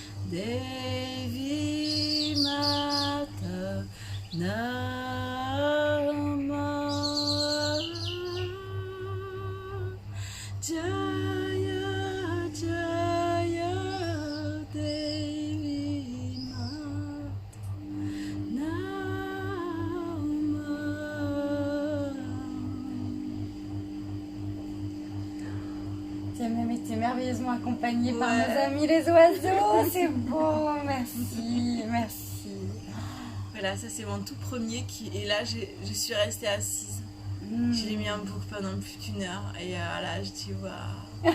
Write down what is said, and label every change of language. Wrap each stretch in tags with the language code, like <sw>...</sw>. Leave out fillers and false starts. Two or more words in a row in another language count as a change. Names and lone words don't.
<sa>Devi Mata Namah. Jaya Jaya Devi Mata Namah.</sa> <fr>Tu as même été merveilleusement accompagnée par nos amis les oiseaux. C'est beau, merci, merci. Voilà, ça c'est mon tout premier et là je suis restée assise. Je l'ai mis en boucle pendant plus d'1 heure et là je dis waouh.</fr>